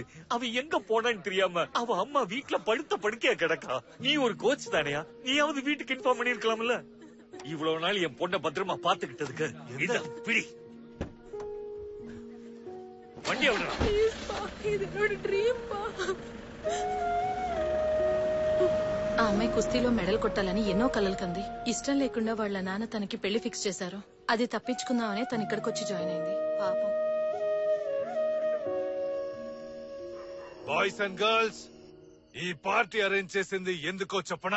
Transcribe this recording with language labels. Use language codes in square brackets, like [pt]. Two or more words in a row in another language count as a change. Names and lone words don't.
[ta] அவ எங்க போனான்னு தெரியாம அவ அம்மா வீட்டுல படுத்த படுக்கையா கிடக்கா. நீ ஒரு கோச் தானையா? நீயாவது வீட்டுக்கு இன்ஃபார்ம் பண்ணிருக்கலாம்ல. இவ்வளவு நாள் என் பொண்ணை பத்திரமா பாத்துக்கிட்டதுக்கு பிடி வண்டி. இது என்னோட ட்ரீம் பா. [te] ఆ అమ్మాయి కుస్తీలో మెడల్ కొట్టాలని ఎన్నో కలలు కంది. ఇష్టం లేకుండా వాళ్ళ నాన్న తనకి పెళ్లి ఫిక్స్ చేశారు. అది తప్పించుకుందామనే తను ఇక్కడికి వచ్చి జాయిన్ అయింది. పాపం. [en] Boys and girls, [te] ఈ పార్టీ అరేంజ్ చేసింది ఎందుకో చెప్పనా?